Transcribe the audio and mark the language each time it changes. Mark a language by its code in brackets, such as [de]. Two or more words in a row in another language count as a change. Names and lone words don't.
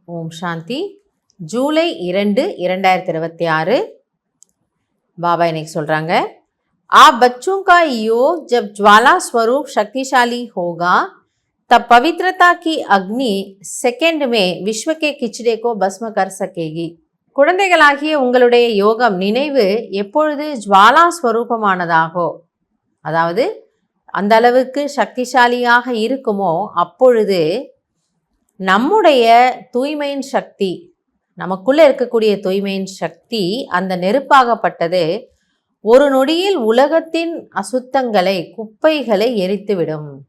[ta] சாந்தி. ஜூலை 2, 2026 பாபா இன்னைக்கு சொல்கிறாங்க, [hi] आप बच्चों का योग जब ज्वाला स्वरूप शक्तिशाली होगा तब पवित्रता की अग्नि सेकंड में विश्व के किचड़े को भस्म कर सकेगी. [ta] குழந்தைகளாகிய உங்களுடைய யோகம் நினைவு எப்பொழுது ஜுவாலா ஸ்வரூபமானதாகோ, அதாவது அந்த அளவுக்கு சக்திசாலியாக இருக்குமோ, அப்பொழுது நம்முடைய தூய்மையின் சக்தி, நமக்குள்ளே இருக்கக்கூடிய தூய்மையின் சக்தி, அந்த நெருப்பாகப்பட்டது ஒரு நொடியில் உலகத்தின் அசுத்தங்களை, குப்பைகளை எரித்துவிடும்.